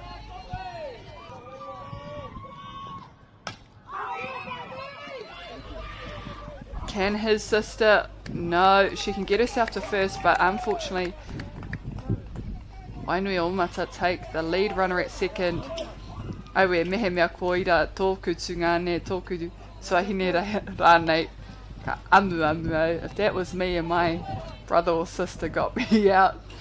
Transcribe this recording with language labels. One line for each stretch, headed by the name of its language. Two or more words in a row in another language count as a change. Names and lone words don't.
English: Can his sister? No, she can get herself to first, but unfortunately Wainui Omata take the lead runner at second.
Māori: Aue mehe mea koira tōku tūngane, tōku tuahine rānei ka amu amu au.
English: If that was me and my brother or sister got me out.